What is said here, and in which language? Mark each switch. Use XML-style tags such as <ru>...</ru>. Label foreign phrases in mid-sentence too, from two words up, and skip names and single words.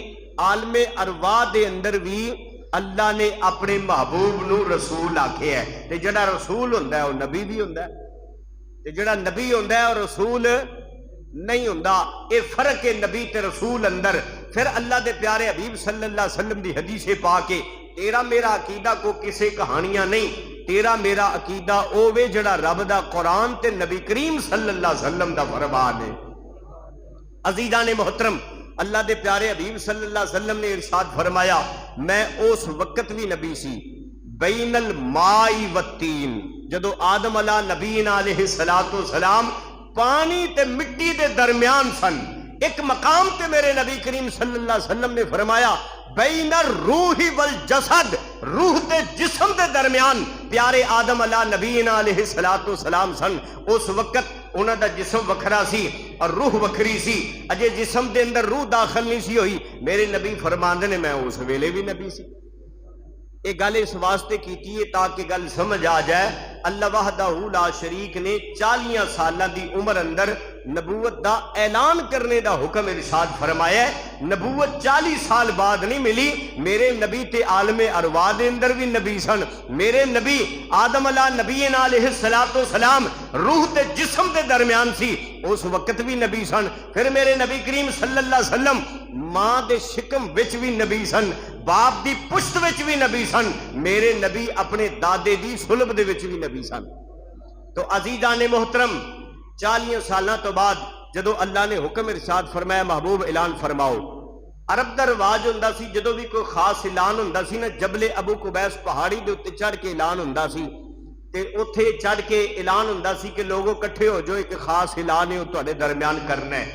<pa>ਆਲਮੇ ਅਰਵਾਹ ਦੇ ਅੰਦਰ ਭੀ ਅੱਲ੍ਹਾ ਨੇ ਆਪਣੇ ਮਹਿਬੂਬ ਨੂੰ ਰਸੂਲ ਆਖਿਆ ਹੈ। ਤੇ ਜਿਹੜਾ ਰਸੂਲ ਹੁੰਦਾ ਹੈ ਉਹ ਨਬੀ ਭੀ ਹੁੰਦਾ ਹੈ, ਤੇ ਜਿਹੜਾ ਨਬੀ ਹੁੰਦਾ ਹੈ ਉਹ ਰਸੂਲ ਨਹੀਂ ਹੁੰਦਾ। ਏ ਫ਼ਰਕ ਹੈ ਨਬੀ ਤੇ ਰਸੂਲ ਅੰਦਰ। ਫਿਰ ਅੱਲ੍ਹਾ ਦੇ ਪਿਆਰੇ ਹਬੀਬ</pa> <ar>صلى الله عليه وسلم</ar> <pa>ਦੀ ਹਦੀਸ ਪਾ ਕੇ ਤੇਰਾ ਮੇਰਾ ਅਕੀਦਾ ਕੋ ਕਿਸੇ ਕਹਾਣੀਆਂ ਨਹੀਂ, ਤੇਰਾ ਮੇਰਾ ਅਕੀਦਾ ਓਵੇ ਜਿਹੜਾ ਰੱਬ ਦਾ ਕੁਰਾਨ ਤੇ ਨਬੀ ਕਰੀਮ</pa> <ar>صلى الله عليه وسلم</ar> <pa>ਦਾ ਫ਼ਰਮਾਨ ਹੈ। ਅਜ਼ੀਜ਼ਾ ਨੇ ਮੋਹਤਰਮ, ਅੱਲ੍ਹਾ ਦੇ ਪਿਆਰੇ ਹਬੀਬ</pa> <ar>صلى الله عليه وسلم</ar> <pa>ਨੇ ਇਰਸ਼ਾਦ ਫ਼ਰਮਾਇਆ, ਮੈਂ ਉਸ ਵਕ਼ਤ ਭੀ ਨਬੀ ਸੀ</pa> <ar>بين الماء والطين,</ar> <pa>ਜਦੋਂ ਆਦਮ</pa> <ar>على نبينا عليه الصلاة والسلام</ar> <pa>ਪਾਣੀ ਤੇ ਮਿੱਟੀ ਦੇ ਦਰਮਿਆਨ ਸਨ। ਇਕ ਮਕਾਮ ਤੇ ਮੇਰੇ ਨਬੀ ਕਰੀਮ</pa> <ar>صلى الله عليه وسلم</ar> <pa>ਨੇ ਫ਼ਰਮਾਇਆ</pa> <ar>بين الروح والجسد,</ar> <pa>ਰੂਹ ਤੇ ਜਿਸਮ ਦੇ ਦਰਮਿਆਨ ਪਿਆਰੇ ਆਦਮ</pa> <ar>على نبينا عليه الصلاة والسلام</ar> <pa>ਸਨ। ਉਸ ਵਕ਼ਤ ਉਨ੍ਹਾਂ ਦਾ ਜਿਸਮ ਵੱਖਰਾ ਸੀ ਔਰ ਰੂਹ ਵੱਖਰੀ ਸੀ, ਅਜੇ ਜਿਸਮ ਦੇ ਅੰਦਰ ਰੂਹ ਦਾਖ਼ਿਲ ਨਹੀਂ ਸੀ ਹੋਈ। ਮੇਰੇ ਨਬੀ ਫ਼ਰਮਾਂਦੇ ਨੇ ਮੈਂ ਉਸ ਵੇਲੇ ਭੀ ਨਬੀ ਸੀ। ਏ ਗੱਲ ਇਸ ਵਾਸਤੇ ਕੀਤੀ ਹੈ ਤਾਕਿ ਗੱਲ ਸਮਝ ਆ ਜਾਏ।</pa> <ar>الله وحده لا شريك</ar> <pa>ਨੇ 40 ਸਾਲ ਕੀ ਉਮਰ ਅੰਦਰ ਨਬੂਵਤ ਕਾ ਐਲਾਨ ਕਰਨੇ ਕਾ ਹੁਕਮ ਇਰਸ਼ਾਦ ਫ਼ਰਮਾਇਆ ਹੈ। ਨਬੂਵਤ 40 ਸਾਲ ਬਾਅਦ ਨਹੀਂ ਮਿਲੀ। ਮੇਰੇ ਨਬੀ ਤੇ ਆਲਮੇ ਅਰਵਾਹ ਦੇ ਅੰਦਰ ਭੀ ਨਬੀ ਸਨ। ਮੇਰੇ ਨਬੀ ਆਦਮ</pa> <ar>على نبينا عليه الصلاة والسلام</ar> <pa>ਰੂਹ ਤੇ ਜਿਸਮ ਕੇ ਦਰਮਿਆਨ ਸੀ, ਉਸ ਵਕ਼ਤ ਭੀ ਨਬੀ ਸਨ। ਫਿਰ ਮੇਰੇ ਨਬੀ ਕਰੀਮ</pa> <ar>صلى الله عليه وسلم</ar> <pa>ਮਾਂ ਦੇ ਸ਼ਿਕਮ ਵਿਚ ਭੀ ਨਬੀ ਸਨ, ਬਾਪ ਦੀ ਪੁਸ਼ਤ ਵਿਚ ਭੀ ਨਬੀ ਸਨ। ਮੇਰੇ ਨਬੀ ਆਪਣੇ ਦਾਦੇ ਦੀ ਸੁਲਬ ਦੇ ਵਿਚ ਭੀ ਨਬੀ ਸਨ। ਤੋ ਅਜ਼ੀਜ਼ਾ ਨੇ ਮੋਹਤਰਮ 40 ਸਾਲ ਤੋਂ ਬਾਅਦ ਜਦੋਂ ਅੱਲ੍ਹਾ ਨੇ ਹੁਕਮ ਇਰਸ਼ਾਦ ਫ਼ਰਮਾਇਆ ਮਹਿਬੂਬ ਐਲਾਨ ਫ਼ਰਮਾਓ। ਅਰਬ ਦਾ ਰਿਵਾਜ ਹੁੰਦਾ ਸੀ ਜਦੋਂ ਭੀ ਕੋਈ ਖ਼ਾਸ ਐਲਾਨ ਹੁੰਦਾ ਸੀ ਨਾ, ਜਬਲੇ ਅਬੂ ਕੁਬੈਸ ਪਹਾੜੀ ਦੇ ਉੱਤੇ ਚੜ੍ਹ ਕੇ ਐਲਾਨ ਹੁੰਦਾ ਸੀ ਤੇ ਉੱਥੇ ਚੜ੍ਹ ਕੇ ਐਲਾਨ ਹੁੰਦਾ ਸੀ ਕਿ ਲੋਗੋਂ ਇਕੱਠੇ ਹੋ ਜੋ ਇਕ ਖ਼ਾਸ ਐਲਾਨ ਹੈ ਉਹ ਤੁਹਾਡੇ ਦਰਮਿਆਨ ਕਰਨਾ ਹੈ।</pa>